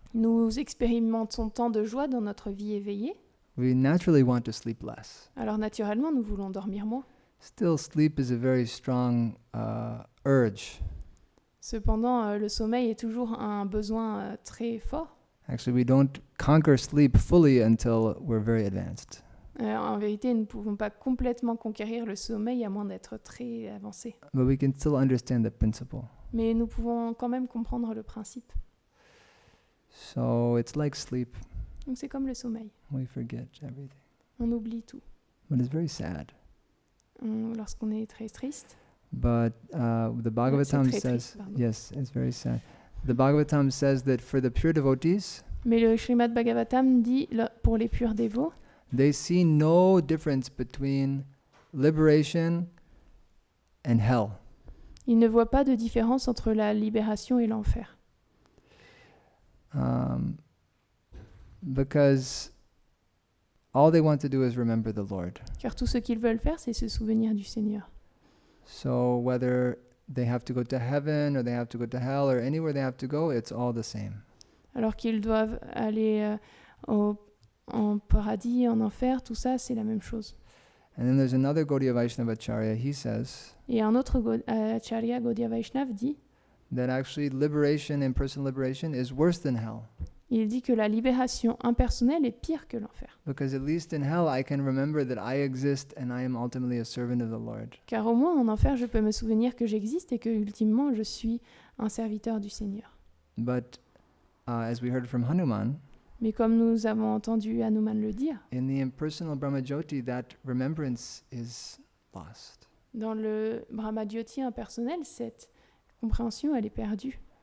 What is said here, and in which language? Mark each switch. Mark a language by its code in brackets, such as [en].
[fr] nous expérimentons tant de joie dans notre vie éveillée. [en] We naturally want to sleep less. [fr] Alors naturellement, nous voulons dormir moins. [en] Still, sleep is a very strong urge. [fr] Cependant, le sommeil est toujours un besoin très fort. [en] Actually, we don't conquer sleep fully until we're very advanced. [fr] En vérité, nous ne pouvons pas complètement conquérir le sommeil à moins d'être très avancés. [en] But we can still understand the principle. [fr] Mais nous pouvons quand même comprendre le principe. [en] So it's like sleep. [fr] Donc c'est comme le sommeil. [en] We forget everything. [fr] On oublie tout. [en] But it's very sad. [fr] Lorsqu'on est très triste. [en] But the Bhagavatam [fr] très [en] says, [fr] triste, pardon. [en] yes, it's very sad. The Bhagavatam says that for the pure devotees, [fr] Mais le Srimad Bhagavatam dit, pour les purs dévots, [en] they see no difference between liberation and hell. [fr] ils ne voient pas de différence entre la libération et l'enfer. [en] Because all they want to do is remember the Lord. [fr] Car tout ce qu'ils veulent faire, c'est se souvenir du Seigneur. [en] So whether they have to go to heaven or they have to go to hell or anywhere they have to go, it's all the same. [fr] Alors qu'ils doivent aller en paradis, en enfer, tout ça, c'est la même chose. [en] And then there's another Gaudiya Vaishnava Acharya, he says [fr] Et un autre Acharya Gaudiya Vaishnav dit [en] that actually liberation and personal liberation is worse than hell. [fr] Il dit que la libération impersonnelle est pire que l'enfer. [en] Because at least in hell, I can remember that I exist and I am ultimately a servant of the Lord. [fr] Car au moins en enfer, je peux me souvenir que j'existe et que ultimement je suis un serviteur du Seigneur. [en] But as we heard from Hanuman, [fr] Mais comme nous avons entendu Hanuman le dire, [en] in the impersonal Brahmajyoti, that remembrance is lost. [fr] dans le Brahmajyoti impersonnel, cette compréhension, elle est perdue.